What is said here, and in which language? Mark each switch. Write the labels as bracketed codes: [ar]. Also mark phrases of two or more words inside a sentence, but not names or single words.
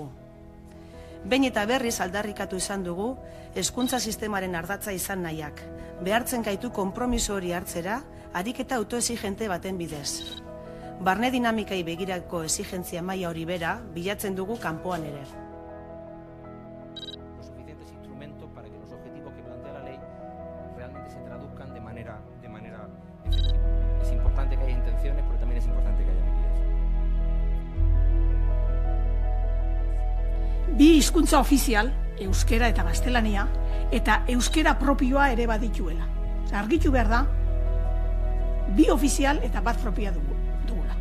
[eu] Behin eta berriz aldarrikatu izan dugu, hezkuntza sistemaren ardatza izan nahiak. Behartzen gaitu konpromiso hori hartzera, ariketa autoexigente baten bidez. Barne dinamikai begirako exigentzia maila hori bera, bilatzen dugu kanpoan ere. [es] Suficientes instrumentos para que los objetivos que plantea la ley realmente se traduzcan de manera efectiva. Es importante que haya intenciones, pero también es importante que haya medidas. [eu] Bi hizkuntza ofizial, euskera eta gaztelania, eta euskera propioa ere badituela. Argitu behar da, bi ofizial eta bat propioa dugu.